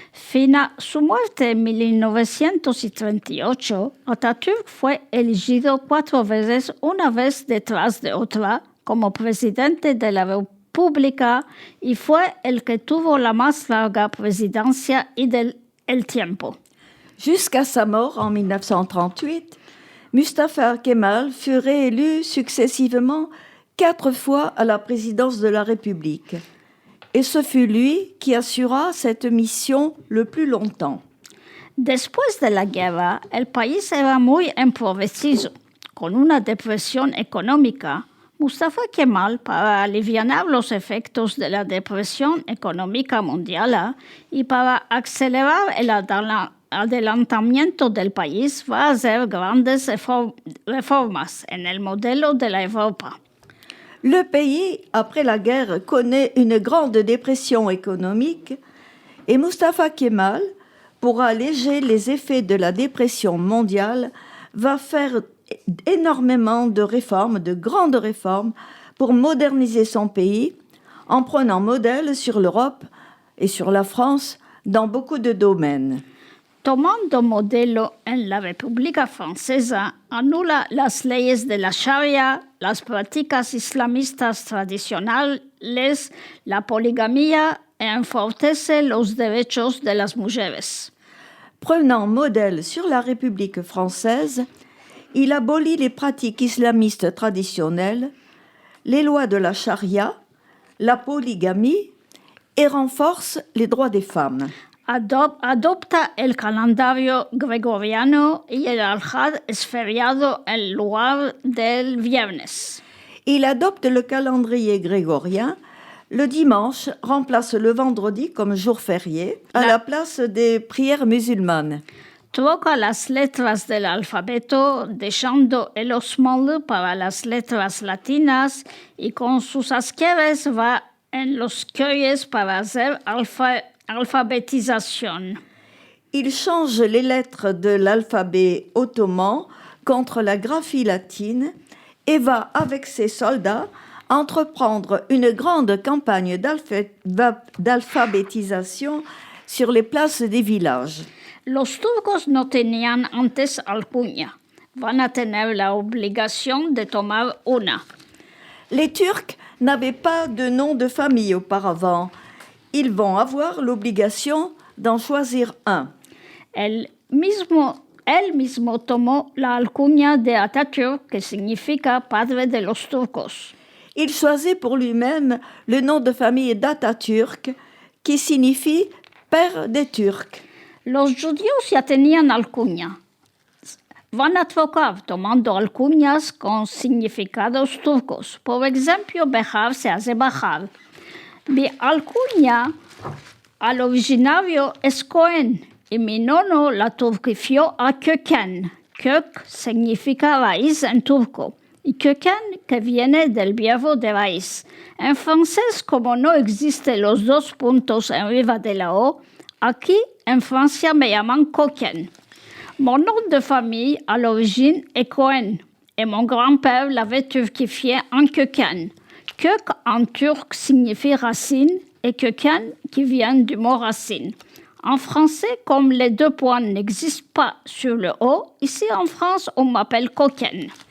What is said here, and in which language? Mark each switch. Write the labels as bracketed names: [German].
[Ladino] Fino a su muerte en 1938, Atatürk fue elegido 4 veces, una vez detrás de otra, como presidente de la República y fue el que tuvo la más larga presidencia y el tiempo. [French] Jusqu'à sa mort en 1938, Mustafa Kemal fut réélu successivement 4 fois à la présidence de la République. Et ce fut lui qui assura cette mission le plus longtemps. [Ladino] Después de la guerra, el país era muy empobrecido, con una depresión económica. Mustafa Kemal, para aliviar los efectos de la depresión económica mundial y para acelerar el adelantamiento del país, va a hacer grandes reformas en el modelo de la Europa. [French] Le pays, après la guerre, connaît une grande dépression économique et Mustafa Kemal, pour alléger les effets de la dépression mondiale, va faire énormément de réformes, de grandes réformes, pour moderniser son pays, en prenant modèle sur l'Europe et sur la France dans beaucoup de domaines. [Ladino] Tomando modelo en la República Francesa, anula las leyes de la Sharia, las prácticas islamistas tradicionales, la poligamia y enfortece los derechos de las mujeres. [French] Prenant modèle sur la République française, il abolit les pratiques islamistes traditionnelles, les lois de la charia, la polygamie et renforce les droits des femmes. [Ladino] Adopta el calendario gregoriano y el Al-Had es feriado en lugar del viernes. [French] Il adopte le calendrier grégorien. Le dimanche remplace le vendredi comme jour férié à la place des prières musulmanes. [Ladino] Troca las letras del alfabeto, dejando el osmol para las letras latinas y con sus asqueres va en los calles para hacer alphabétisation. [French] Il change les lettres de l'alphabet ottoman contre la graphie latine et va, avec ses soldats, entreprendre une grande campagne d'alphabétisation sur les places des villages. [Ladino] Los turcos no tenían antes alcuña. Van a tener la obligación de tomar una. [French] Les Turcs n'avaient pas de nom de famille auparavant. Ils vont avoir l'obligation d'en choisir un. [Ladino] Él mismo tomó la alcuña de Atatürk, que significa padre de los turcos. [French] Il choisit pour lui-même le nom de famille d'Atatürk, qui signifie père des Turcs. [Ladino] Los judíos ya tenían alcuña. Van a trocar tomando alcuñas con significados turcos. Por ejemplo, Behar se hace Bahar. Mi alcuña al originario es Cohen y mi nono la turquifió a Köken. Kök significa raíz en turco y Köken que viene del verbo de raíz. En francés, como no existen los 2 puntos arriba de la O, aquí en Francia me llaman Coken. [French] Mon nom de famille à l'origine est Cohen et mon grand-père l'avait turquifié en Köken. Kök en turc signifie racine et Köken qui vient du mot racine. En français, comme les 2 points n'existent pas sur le O, ici en France, on m'appelle Coken.